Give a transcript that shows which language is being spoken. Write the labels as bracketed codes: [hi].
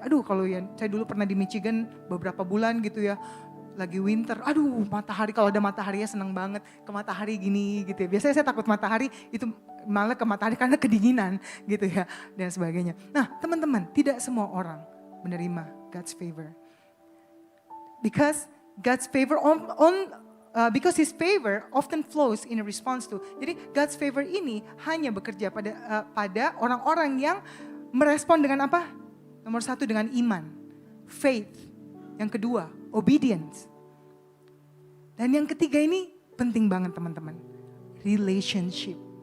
[id] Aduh, kalau yang saya dulu pernah di Michigan beberapa bulan gitu ya, lagi winter, aduh matahari, kalau ada matahari ya senang banget ke matahari gini gitu ya. Biasanya saya takut matahari, itu malah ke matahari karena kedinginan gitu ya dan sebagainya. Nah teman-teman, tidak semua orang menerima God's favor. [en] Because God's favor because His favor often flows in a response to. [id] Jadi God's favor ini hanya bekerja pada orang-orang yang merespon dengan apa? Nomor satu dengan iman, faith. Yang kedua, obedience. Dan yang ketiga ini penting banget teman-teman. Relationship.